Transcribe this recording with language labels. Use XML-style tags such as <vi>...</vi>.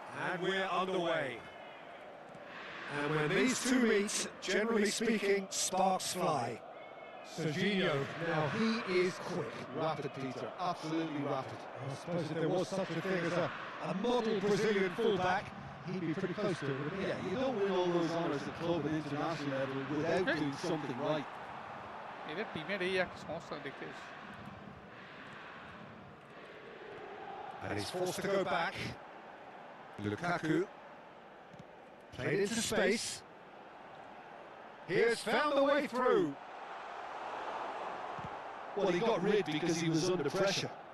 <en>And we're underway. And when these two meet, generally speaking, sparks fly. Serginho, now he is quick. Rapid, Peter, absolutely rapid. I suppose if there was such a thing as a model Brazilian fullback, he'd be pretty close to it, wouldn't he? Yeah, you don't win all those honours at club and international level without doing something right.</en> <bn>এদের টিমের এই একটা সমস্যা দেখতে এসেছি।</bn> <en>And he's forced to go back. Lukaku played into space. He has found the way through. Well, he got rid because he was under pressure.</en>